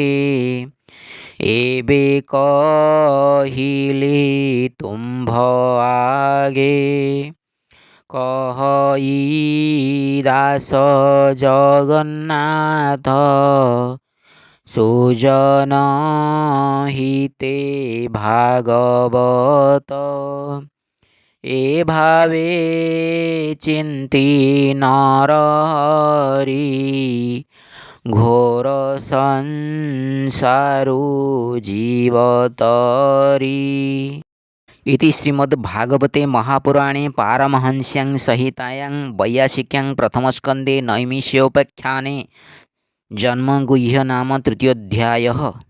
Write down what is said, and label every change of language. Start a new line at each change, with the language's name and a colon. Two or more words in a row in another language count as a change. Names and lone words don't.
Odia: ଏବେ କହିଲି ତୁମ୍ଭ ଆଗେ କହଇ ଦାସ ଜଗନ୍ନାଥ ସୁଜନ ହିତେ ଭାଗବତ। ଏ ଭାବେ ଚିନ୍ତି ନରହରି ଘୋର ସଂସାରୁ ଜୀବତରି।
Sanskrit: इति श्रीमद्भागवते महापुराणे पारमहंस्यां संहितायां वैयासिक्यां प्रथमस्कन्धे नैमिषोपाख्याने जन्मगुह्य नाम तृतीयोऽध्यायः।